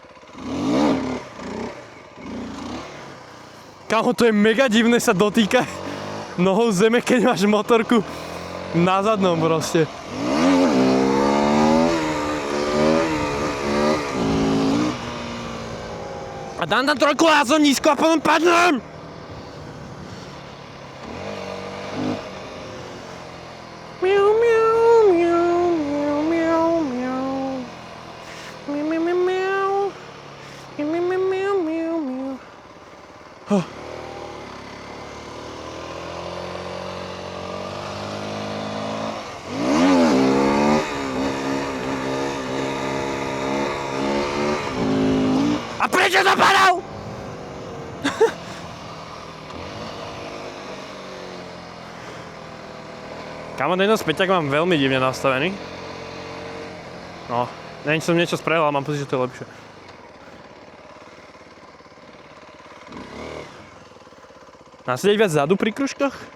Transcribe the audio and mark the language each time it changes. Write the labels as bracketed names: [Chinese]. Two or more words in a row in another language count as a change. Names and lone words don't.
[Slovak] Kámo, to je mega divné sa dotýkať nohou zeme, keď máš motorku na zadnom proste. A dám tam trojku a som nízko a potom padnem! Miau, miau, miau, miau, miau, miau. Miau, miau, miau, miau. Miau, miau, miau, miau, miau. A prečo to padal? Kámo, tento späťak mám veľmi divne nastavený. No, neviem, či som niečo spravil, ale mám pocit, že to je lepšie. Mám sedieť viac zadu pri kružkách?